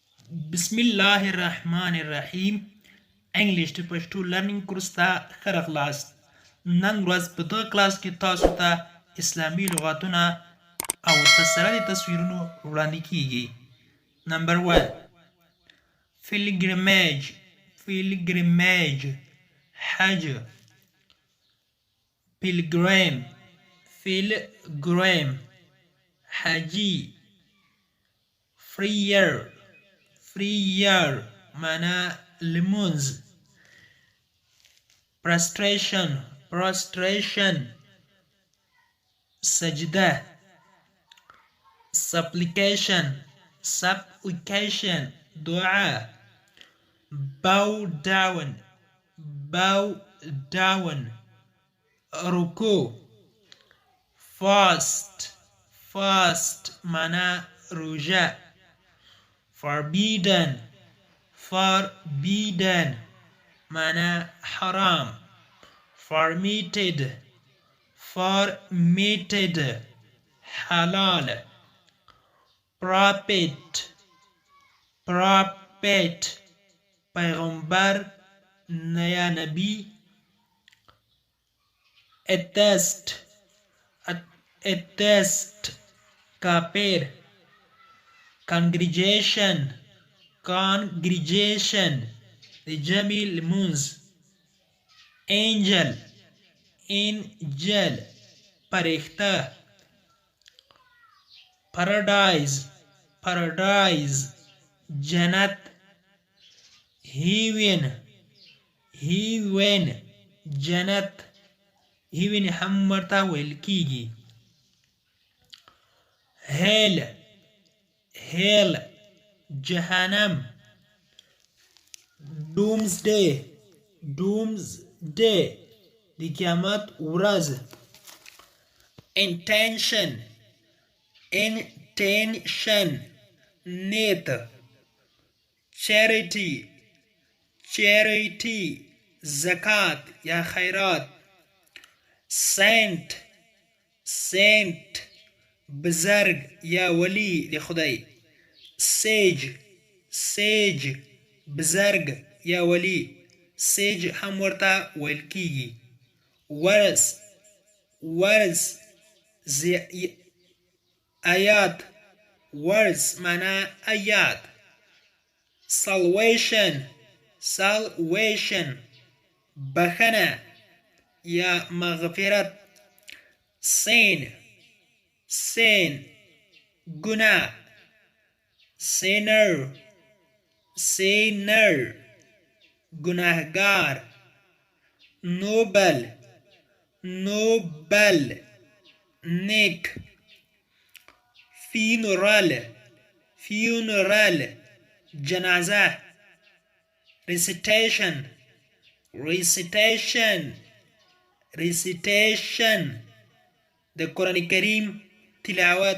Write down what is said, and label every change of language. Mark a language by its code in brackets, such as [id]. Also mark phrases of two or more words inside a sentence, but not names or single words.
[ps] بسم الله الرحمن الرحیم انګلیش ته پښتو [en] learning course [ps] ته ښه راغلاست. نن ورځ په دغه کلاس کې تاسو ته اسلامي لغاتونه او تسره د تصویرونو وړاندې کیږي. نمبر 1 pilgrimage حج. pilgrim حجی. freer معنی لمونځ. prostration سجده. supplication دعا. [en] bow down [ps] رکوع. fast معنی روژه. forbidden معنی حرام. permitted حلال. prophet پیغمبر یا نبی. atheist کافر. congregation د جمع لمونځ. angel فرښته. paradise جنت. heaven جنت. heaven هم ورته ویل کیږي. hell جهنم. doomsday د قیامت ورځ. intention نیت. charity زکات یا خیرات. saint بزرگ یا ولی د خدای. sage بزرگ یا ولی. sage هم ورته ویل کیږي. words آیات. words معنی آیات. salvation بخنه یا مغفرت. sin گناه. sinner گناهگار. noble نیک. funeral جنازه. recitation د قرآن کریم تلاوت.